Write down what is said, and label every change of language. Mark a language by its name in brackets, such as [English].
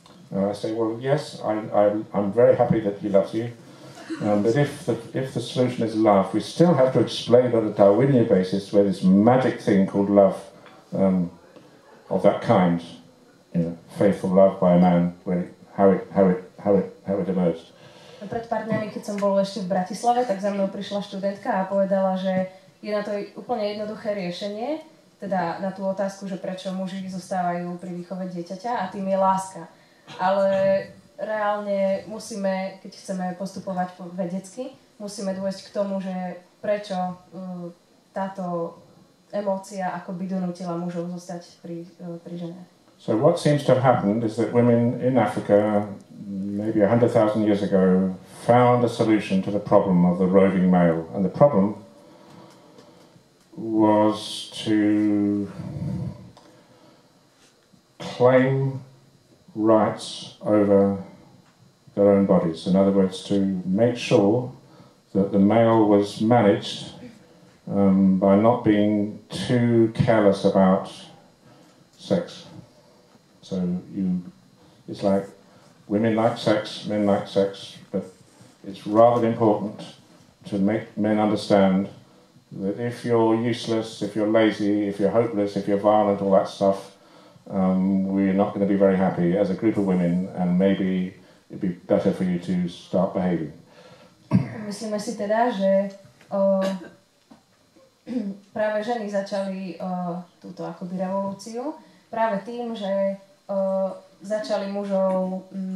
[English] And I say, well, yes, I'm very happy that he loves you. But if the solution is love, we still have to explain on a Darwinian basis where this magic thing called love of that kind, you know, faithful love by a man, how it emerged. [Slovak] Pred pár dňami, keď som bol ešte v Bratislave, tak za mnou prišla študentka a povedala, že je na to úplne jednoduché riešenie, teda na tú otázku, že prečo muži zostávajú pri výchove dieťaťa, a tým je láska. Ale reálne musíme, keď chceme postupovať vedecky, musíme dôjsť k tomu, že prečo táto emócia akoby donútila mužov zostať pri žene. [English] So what seems to have happened is that women in Africa, maybe 100,000 years ago, found a solution to the problem of the roving male. And the problem was to claim rights over their own bodies. In other words, to make sure that the male was managed by not being too careless about sex. So it's like women like sex, men like sex, but it's rather important to make men understand that if you're useless, if you're lazy, if you're hopeless, if you're violent, all that stuff, we're not going to be very happy as a group of women, and maybe it'd be better for you to start behaving. [Slovak] Myslíme si teda, že práve ženy začali túto akoby revolúciu práve tým, že začali mužov